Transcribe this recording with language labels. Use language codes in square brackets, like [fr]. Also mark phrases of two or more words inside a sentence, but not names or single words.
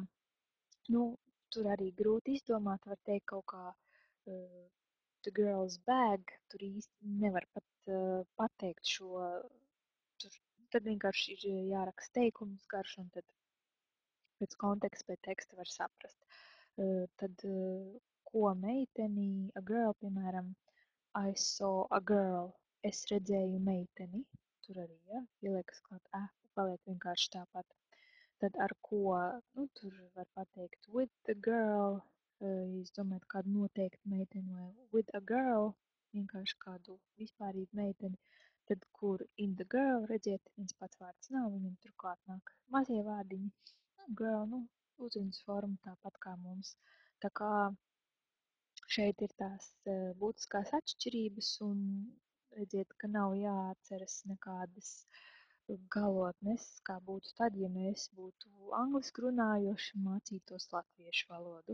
[lv] Tur arī grūti izdomāt, var teikt kaut kā [en] The Girl's Bag, [lv] tur īsti nevar pat pateikt šo, tad vienkārši ir jāraksta teikums garš, un tad pēc konteksta, pēc teksta var saprast. Tad, ko meiteni, [en] a girl, [lv] piemēram, [en] I saw a girl, [lv] es redzēju meiteni, tur arī, ja, ieliekas klāt, paliek vienkārši tāpat. Tad ar ko, tur var pateikt [en] with the girl, [lv] ja jūs domājat kādu noteiktu meiteni vai [en] with a girl, [lv] vienkārši kādu vispārīgu meiteni, tad kur [en] in the girl, [lv] redziet, viens pats vārds nav, viņam turklāt nāk mazie vārdiņi. Girl, uzrunas forma tāpat kā mums. Tā kā šeit ir tās būtiskās atšķirības un redziet, ka nav jāatceras nekādas galotnes, kā būtu tad, ja mēs būtu angliski runājoši un mācītos latviešu valodu.